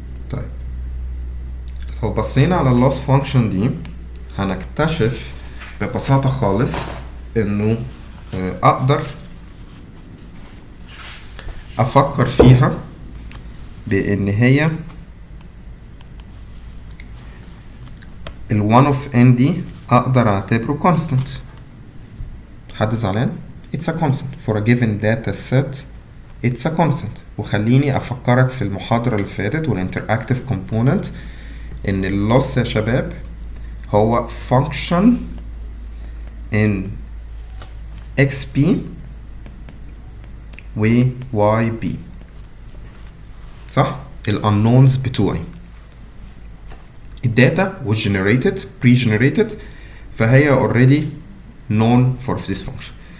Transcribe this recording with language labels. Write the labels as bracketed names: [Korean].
[Arabic] طيب لو بصينا على اللوس فانكشن دي هنكتشف ببساطة خالص انه اقدر افكر فيها بان هي ال 1 of n دي اقدر اعتبره constant. حد زعلان؟ [English] it's a constant for a given data set. it's a constant. [Arabic] وخليني افكرك في المحاضرة اللي فاتت والانتراكتيف كومبوننت ان اللوس يا شباب هو [English] function in xp [Arabic] و yb صح؟ ال unknowns بتوعي الداتا [English] was generated pre-generated [Arabic] فهي [English] already known for this function.